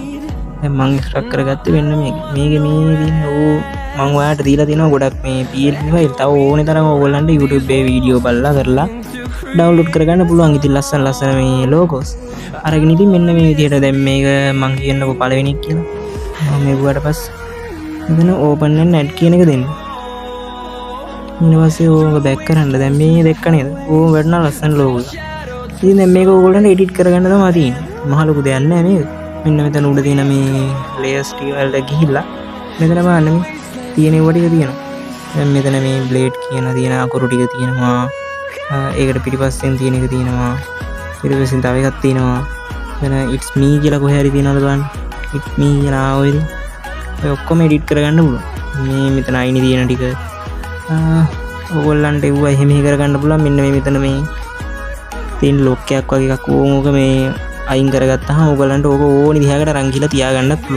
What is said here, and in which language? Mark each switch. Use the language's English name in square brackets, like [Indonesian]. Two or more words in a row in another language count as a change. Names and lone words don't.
[Sinhala] දැන් මම එක්ස්ට්‍රැක්ට් කරගත්තේ මෙන්න මේකේ මේ තියෙන මම ඔයාලට දීලා තියෙනවා ගොඩක් මේ PLP ෆයිල්. තව ඕනේ තරම් ඕගොල්ලන්ට YouTube එකේ වීඩියෝ බලලා කරලා ඩවුන්ලෝඩ් කරගන්න පුළුවන්. ඉතින් ලස්සන මේ ලෝගෝස් අරගෙන ඉතින් මෙන්න මේ විදිහට දැන් මේක මම කියන්නකො පළවෙනි එක කියලා. මම මේකට පස්සේ මෙතන [English] open and add [Sinhala] කියන එක දෙන්න. ඊට පස්සේ ඕක බෑක් කරන්න. දැන් මේ දෙක නේද? ඕක වඩන ලස්සන ලෝගෝ. ඉතින් දැන් මේක ඔයගොල්ලන්ට එඩිට් කරගන්න තමයි තියෙන්නේ. මහ ලොකු දෙයක් නෑ මේක. මෙන්න මෙතන උඩ තියෙන මේ layers ටික වලට ගිහිල්ලා මෙතන බලන්න මේ තියෙන ඒවා ටික තියෙනවා. දැන් මෙතන මේ blade කියන තියෙන අකුරු ටික තියෙනවා. ඒකට පිටිපස්සෙන් තියෙන එක තියෙනවා. ඊට පස්සේ තව එකක් තියෙනවා. මෙතන [English] it's me [Sinhala] කියලා කොහේ හරි තියෙනවද බලන්න. [English] it's me [Sinhala] කියලා ඔය ඔක්කොම එඩිට් කරගන්න පුළුවන්. මේ මෙතන අයිනේ තියෙන ටික ඔයගොල්ලන්ට ඒවා එහෙම කරගන්න පුළුවන්. මෙන්න මේ මෙතන මේ තියෙන ලොක් එකක් වගේ එකක් ඕක මේ අයින් කරගත්තාම ඔයගොල්ලන්ට ඕක ඕනි දිහාකට අරන් ගිහලා තියාගන්නත් පුළුවන්.